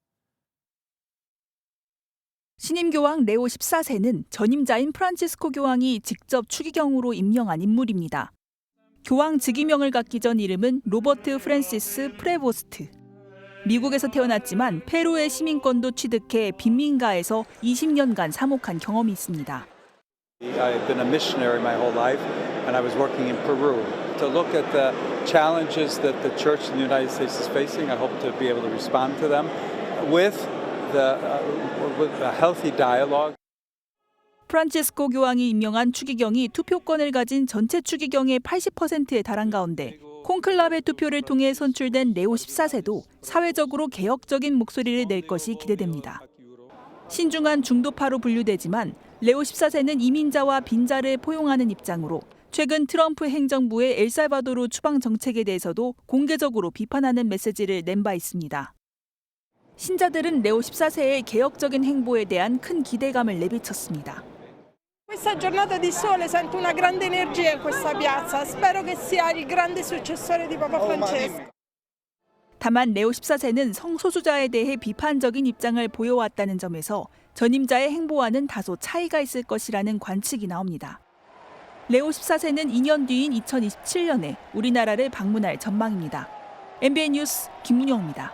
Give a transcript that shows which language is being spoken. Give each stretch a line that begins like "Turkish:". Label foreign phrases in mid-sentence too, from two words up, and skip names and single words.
Korean: 신임 교황 레오 14세는 전임자인 프란치스코 교황이 직접 추기경으로 임명한 인물입니다. 교황 즉위명을 갖기 전 이름은 로버트 프랜시스 프레보스트. 미국에서 태어났지만 페루의 시민권도 취득해 빈민가에서 20년간 사목한 경험이 있습니다.
English: I've been a missionary my whole life, and I was working in Peru. To look at the challenges that the church in the United States is facing, I hope to be able to respond to them with a healthy dialogue.
Korean: 프란치스코 교황이 임명한 추기경이 투표권을 가진 전체 추기경의 80%에 달한 가운데 콘클라베 투표를 통해 선출된 레오 14세도 사회적으로 개혁적인 목소리를 낼 것이 기대됩니다. 신중한 중도파로 분류되지만 레오 14세는 이민자와 빈자를 포용하는 입장으로 최근 트럼프 행정부의 엘살바도르 추방 정책에 대해서도 공개적으로 비판하는 메시지를 낸 바 있습니다. 신자들은 레오 14세의 개혁적인 행보에 대한 큰 기대감을 내비쳤습니다.
Italian: Questa giornata di sole sento una grande energia in questa piazza. Spero che sia il grande successore di Papa Francesco.
Korean: 다만 레오 14세는 성소수자에 대해 비판적인 입장을 보여왔다는 점에서 전임자의 행보와는 다소 차이가 있을 것이라는 관측이 나옵니다. 레오 14세는 2년 뒤인 2027년에 우리나라를 방문할 전망입니다. MBN 뉴스 김문영입니다.